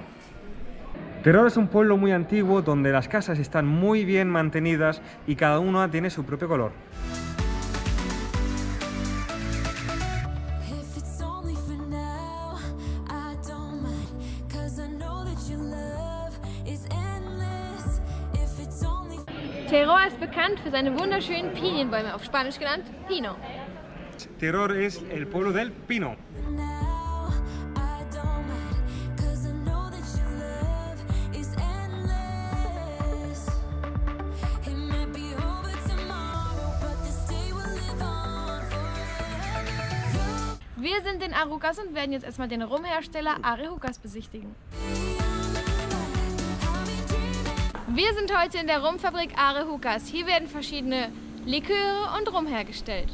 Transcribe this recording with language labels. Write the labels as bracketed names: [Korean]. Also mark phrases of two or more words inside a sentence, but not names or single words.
[Spanish] Teror es un pueblo muy antiguo donde las casas están muy bien mantenidas y cada una tiene su propio color. [German] Teror ist bekannt für seine wunderschönen Pinienbäume, auf Spanisch genannt Pino. [Spanish] Teror es el pueblo del Pino. [German] Wir sind in Arucas und werden jetzt erstmal den Rumhersteller Arejucas besichtigen. Wir sind heute in der Rumfabrik Arejucas. Hier werden verschiedene Liköre und Rum hergestellt.